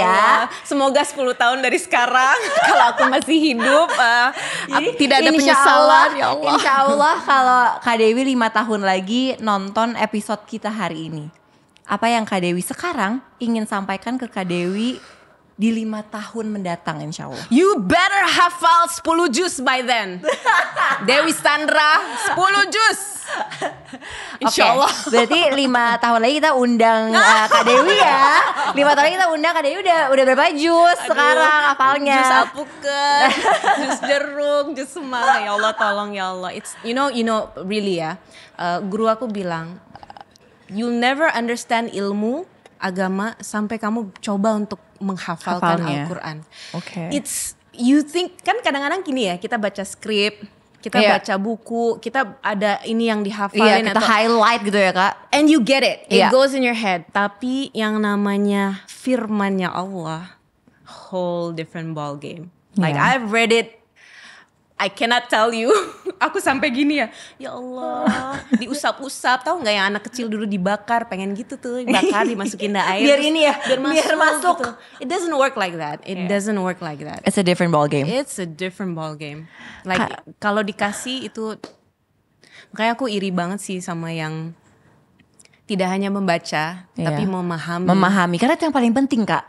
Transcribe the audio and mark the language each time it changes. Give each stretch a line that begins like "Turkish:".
Indonesian: Allah, semoga 10 tahun dari sekarang kalau aku masih hidup tidak ada penyesalan. Ya Allah. Insya Allah kalau Kak Dewi 5 tahun lagi nonton episode kita hari ini, apa yang Kak Dewi sekarang ingin sampaikan ke Kak Dewi di 5 tahun mendatang insya Allah?
English: You better hafal 10 juz by then.
Indonesian: Dewi Sandra 10 juz. Insya Allah. Berarti 5 tahun lagi kita undang Kak Dewi ya. 5 tahun lagi kita undang Kak Dewi udah berapa juz sekarang hafalnya? Jus alpukat, jus jeruk, jus semangka. Ya Allah tolong ya Allah.
English: It's you know really
Indonesian: ya. Guru aku bilang,
English: you'll never understand
Indonesian: ilmu agama sampai kamu coba untuk menghafalkan Al-Quran. Oke.
English: It's you think
Indonesian: kan kadang-kadang gini ya, kita baca skrip, kita baca buku, kita ada ini yang dihafalin kita highlight gitu ya Kak.
English: and you get it. It
Indonesian: Iya.
English: goes in your head.
Indonesian: Tapi yang namanya firmannya
English: Allah, whole different ball game. Like
Indonesian: Iya.
English: I've read it, I cannot tell you.
Indonesian: Aku sampai gini ya Allah, diusap-usap. Tahu nggak yang anak kecil dulu dibakar, pengen gitu tuh, dibakar dimasukin air. Biar terus ini ya, biar masuk. Gitu.
English: It doesn't work like that. It doesn't work like that. It's a different ball game. It's a different ball game. Like
Indonesian: kalau dikasih itu Makanya aku iri banget sih sama yang tidak hanya membaca, tapi memahami. Memahami, karena itu yang paling penting Kak.